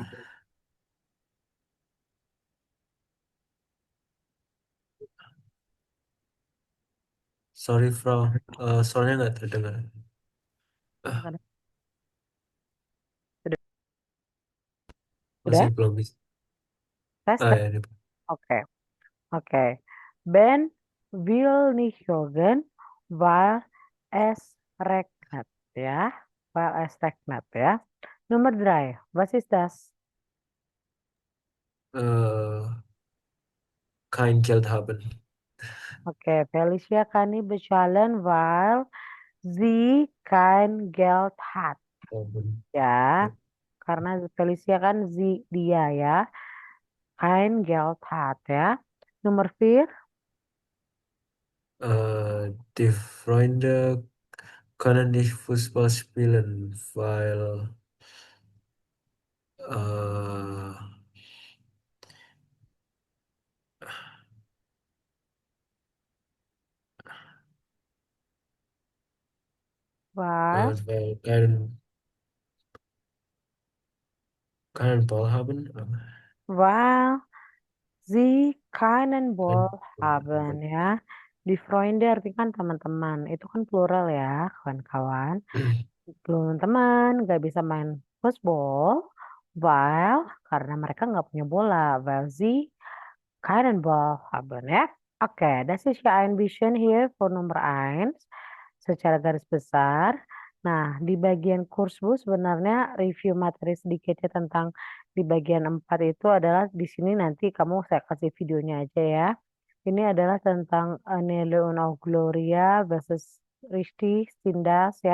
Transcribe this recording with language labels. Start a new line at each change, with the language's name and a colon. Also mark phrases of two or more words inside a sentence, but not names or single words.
English: Sorry, Frau.
Indonesian: Soalnya nggak terdengar. Sudah? Masih Sudah? belum bisa. Tes, Ah, tes. ya, ini. Oke. Oke.
German: Ben will nicht joggen, weil es regnet.
Indonesian: Ya.
German: Weil es regnet
Indonesian: ya. Nomor 3.
German: Was ist das? Kein Geld haben.
Indonesian: Oke.
German: Felicia kann nicht bezahlen, weil sie kein Geld hat. Haben.
Indonesian: Ya. Karena Felicia kan dia ya.
German: Kein Geld hat
Indonesian: ya. Nomor 4.
German: Die Freunde können nicht Fußball spielen, weil äh, Weil weil keinen Ball haben. weil sie keinen Ball Kein Ball haben haben.
Indonesian: ya.
German: Die Freunde
Indonesian: artinya kan teman-teman. Itu kan plural ya, kawan-kawan. Teman-teman gak bisa main football. Weil karena mereka nggak punya bola.
German: Weil sie keinen Ball haben ya.
Indonesian: Oke,
German: das ist ja ein bisschen hier für Nummer 1
Indonesian: secara garis besar. Nah, di bagian kursbu sebenarnya review materi sedikitnya tentang di bagian 4 itu adalah di sini nanti kamu saya kasih videonya aja ya. Ini adalah tentang Neleona Gloria versus Risti Sindas ya.